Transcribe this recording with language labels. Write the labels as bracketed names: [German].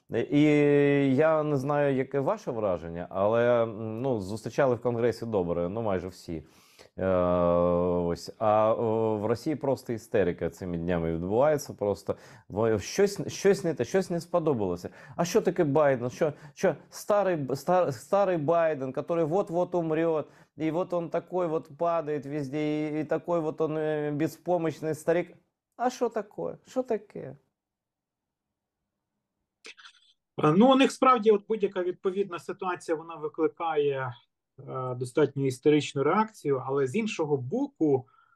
[Ukrainian] І я не знаю, яке ваше враження, але ну, зустрічали в Конгресі добре, ну майже всі. Ось. А в Росії просто істерика цими днями відбувається. Просто щось не те, щось не сподобалося. А що таке Байден? Що старий Байден, який [Russian] вот-вот умрет, и вот он такой вот падает везде, и такой вот он беспомощный старик. [Ukrainian] А що таке? Що таке? Ну, у них справді от будь-яка відповідна ситуація, вона викликає достатньо істеричну реакцію, але з іншого боку,